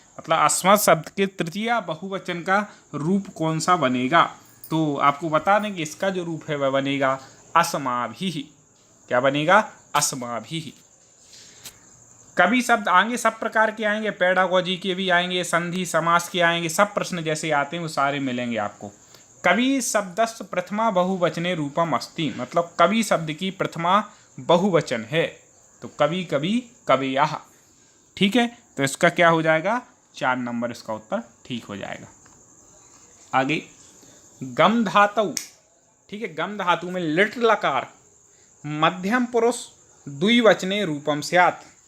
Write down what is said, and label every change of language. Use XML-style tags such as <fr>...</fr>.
<hi>मतलब अस्मद शब्द के तृतीया बहुवचन का रूप कौन सा बनेगा। तो आपको बता दें कि इसका जो रूप है वह बनेगा अस्माभिः। क्या बनेगा? अस्माभिः। कभी शब्द आएंगे, सब प्रकार के आएंगे, पेडागॉजी के भी आएंगे, संधि समास के आएंगे, सब प्रश्न जैसे आते हैं वो सारे मिलेंगे आपको।</hi> <sa>कवि शब्दस्य प्रथमा बहुवचने रूपम अस्ति।</sa> <hi>मतलब कवि शब्द की प्रथमा बहुवचन है, तो कवि कवि कवयः। ठीक है, तो इसका क्या हो जाएगा? 4 नंबर इसका उत्तर ठीक हो जाएगा। आगे, गम धातु। ठीक है, गम धातु में</hi> <sa>लिट लकार मध्यम पुरुष द्विवचने रूपम स्यात्।</sa>